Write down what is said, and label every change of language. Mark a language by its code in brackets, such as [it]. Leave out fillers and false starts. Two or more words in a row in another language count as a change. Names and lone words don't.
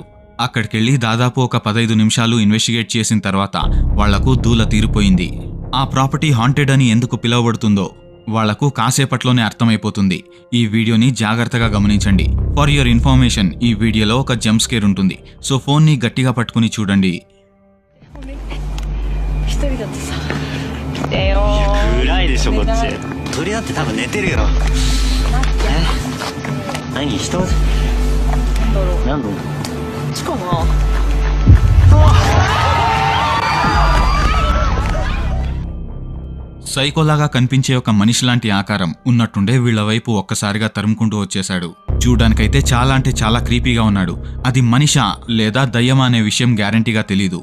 [te] అక్కడికెళ్లి దాదాపు ఒక 15 నిమిషాలు ఇన్వెస్టిగేట్ చేసిన తర్వాత వాళ్లకు దూల తీరిపోయింది. ఆ [en] property haunted [te] అని ఎందుకు పిలువబడుతుందో వాళ్లకు కాసేపట్లోనే అర్థమైపోతుంది. ఈ వీడియోని జాగ్రత్తగా గమనించండి. [en] for your information, [te] ఈ వీడియోలో ఒక [en] jump scare [te] ఉంటుంది. సో ఫోన్ ని గట్టిగా పట్టుకుని చూడండి. [ja] 暗いでしょこっち。鳥だって多分寝てるよ。何人？何度？しかも [te] సైకోలాగా కనిపించే ఒక మనిషి లాంటి ఆకారం ఉన్నట్టుండే వీళ్ల వైపు ఒక్కసారిగా తరుముకుంటూ వచ్చేశాడు. చూడ్డానికైతే చాలా అంటే చాలా క్రీపీగా ఉన్నాడు. అది మనిషా లేదా దయ్యమా అనే విషయం గ్యారంటీగా తెలీదు.